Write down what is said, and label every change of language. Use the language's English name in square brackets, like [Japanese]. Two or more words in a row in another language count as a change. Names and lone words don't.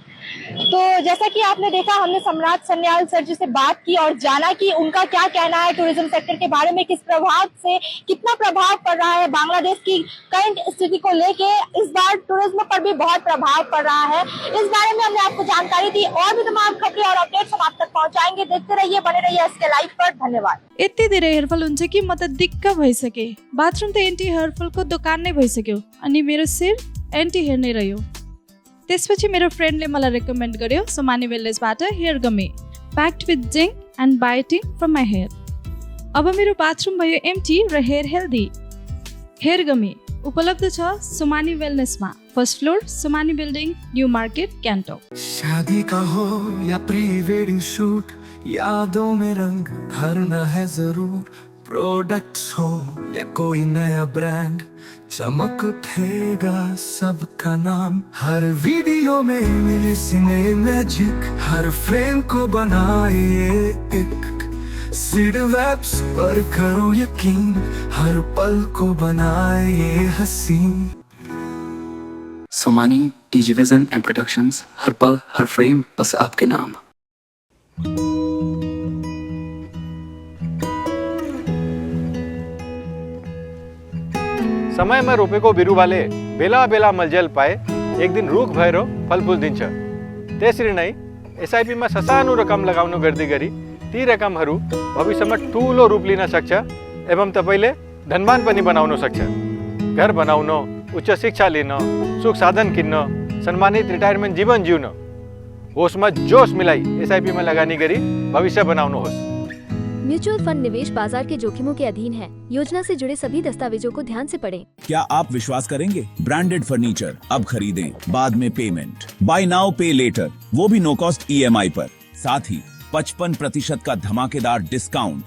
[Hindi] तो जैसा कि आपने देखा, हमने सम्राट सन्याल सर जी से बात की और जाना कि उनका क्या कहना है [English] tourism sector [Hindi] के बारे में, किस प्रभाव से कितना प्रभाव पड़ रहा है बांग्लादेश की करंट स्थिति को लेके। इस बार टूरिज्म पर भी बहुत प्रभाव पड़ रहा है, इस बारे में हमने आपको जानकारी दी। और भी तमाम खबरें और अपडेट्स हम आप तक पहुंचाएंगे, देखते रहिए, बने रहिए एसके लाइव पर। धन्यवाद। [Nepali] यति धेरै हेरफल हुन्छ कि म त दिक्क भइसके। बाथरूम त एन्टी हेयरफलको दोकान नै भइसक्यो, अनि मेरो शिर [English] anti hair [Nepali] नै रह्यो। त्यसपछि मेरो फ्रेन्डले मलाई रेकमेन्ड गर्यो सोमानी वेलनेसबाट [English] hair gummy packed with zinc and biotin from my hair. [Nepali] अब मेरो बाथरूम भयो एम्टी र [English] hair healthy. [Nepali] हेयर गमी उपलब्ध छ सोमानी वेलनेसमा, [English] first floor [Nepali] सोमानी बिल्डिङ, न्यू मार्केट, गान्तोक। [Hindi] शादी का हो या प्री वेडिंग शूट, यादों में रंग भरना है जरूर। प्रोडक्ट्स हो या कोई नया ब्रांड, चमक उठेगा सबका नाम। हर वीडियो में मेरे सिने मैजिक, हर फ्रेम को बनाए एक सीड वेब्स पर करो यकीन, हर पल को बनाए हसीन। सोमानी टीजीविजन एंड प्रोडक्शंस, हर पल हर फ्रेम बस आपके नाम। [Nepali] समयमा रोपेको बिरुवाले बेला बेला मलजल पाए एक दिन रुख भएर फलफुल दिन्छ। त्यसरी नै एसआइपीमा ससानो रकम लगाउनु गर्दै गरी ती रकमहरू भविष्यमा ठुलो रूप लिन सक्छ एवं तपाईले धनवान पनि बनाउन सक्छ। घर बनाउन, उच्च शिक्षा लिन, सुख साधन किन्न, सम्मानित रिटायरमेन्ट जीवन जिउन, होसमा जोश मिलाई एसआइपीमा लगानी गरी भविष्य बनाउनुहोस्। [Hindi] म्यूचुअल फंड निवेश बाजार के जोखिमों के अधीन है। योजना से जुड़े सभी दस्तावेजों को ध्यान से पढ़ें। क्या आप विश्वास करेंगे? ब्रांडेड फर्नीचर अब खरीदें, बाद में पेमेंट, [English] buy now pay later, [Hindi] वो भी [English] no cost EMI [Hindi] पर, साथ ही 55% का धमाकेदार डिस्काउंट।